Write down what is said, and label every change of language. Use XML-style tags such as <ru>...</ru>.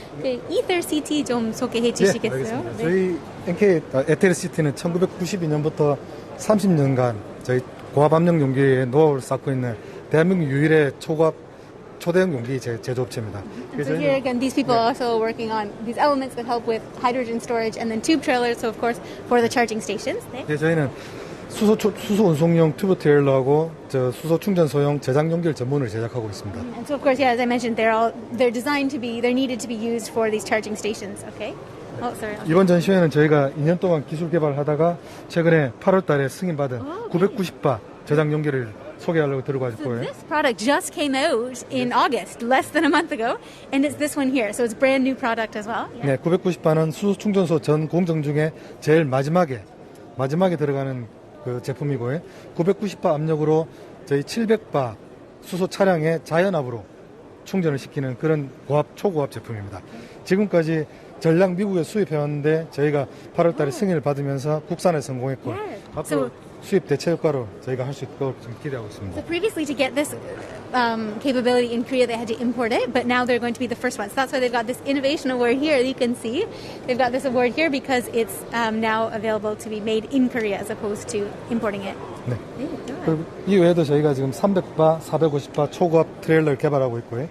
<ko>그 Ether CT 좀 소개해 주시겠어요? 알겠습니다. 저희 NK 에테르시티는 1992년부터 30년간 저희 고압 압력 용기의 노하우를 쌓고 있는 대한민국 유일의 초대형 용기 제조업체입니다.</ko> <en>So here again, these people are also working on these elements that help with hydrogen storage and then tube trailers. So of course for the charging stations.</en> <ko>네, 저희는 수소 운송용 튜브 트레일러하고 수소 충전소용 제작 용기를 전문으로 제작하고 있습니다.</ko> <en>And so of course, yeah, as I mentioned, they're designed to be, they're needed to be used for these charging stations. Okay. Oh, sorry.</en> <ko>이번 전시회는 저희가 2년 동안 기술 개발하다가 최근에 8월달에 승인받은 990바 제작 용기를 소개하려고 들고 왔을 거예요.</ko> <en>This product just came out in August, less than a month ago, and it's this one here. So it's a brand new product as well.</en> <ko>네, 990바는 수소 충전소 전 공정 중에 제일 마지막에 들어가는 그 제품이고요. 990바 압력으로 저희 700바 수소 차량에 자연압으로 충전을 시키는 그런 초고압 제품입니다. 지금까지 전량 미국에 수입해왔는데 저희가 8월달에 승인을 받으면서 국산에 성공했고 앞으로 수입 대체 효과로 저희가 할 수 있도록 기대하고 있습니다.</ko> <en>So previously to get this capability in Korea, they had to import it, but now they're going to be the first ones. So that's why they've got this innovation award here. You can see they've got this award here because it's now available to be made in Korea as opposed to importing it.</en> <ko>네. 그리고 이 외에도 저희가 지금 300바, 450바 초고압 트레일러를 개발하고 있고요.</ko>